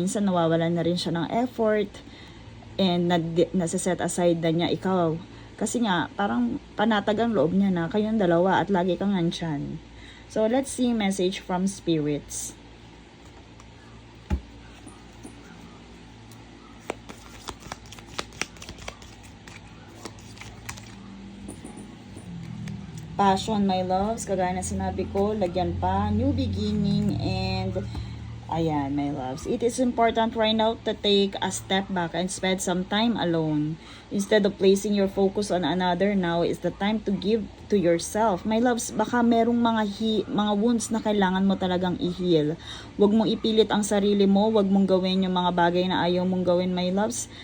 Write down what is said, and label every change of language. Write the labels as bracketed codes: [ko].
[tl] Minsan nawawalan na rin siya ng effort and nasa-set aside na niya ikaw. Kasi nga, parang panatag ang loob niya na kayong dalawa at lagi kang nandyan. [en] So, let's see message from spirits. [tl] Passion, my loves. Kagaya na sinabi ko, lagyan pa, [en] new beginning, [tl] and ayan, my loves. [en] It is important right now to take a step back and spend some time alone. Instead of placing your focus on another, now is the time to give to yourself. My loves, [tl] baka merong mga wounds na kailangan mo talagang i-heal. Huwag mong ipilit ang sarili mo, huwag mong gawin yung mga bagay na ayaw mong gawin, my loves.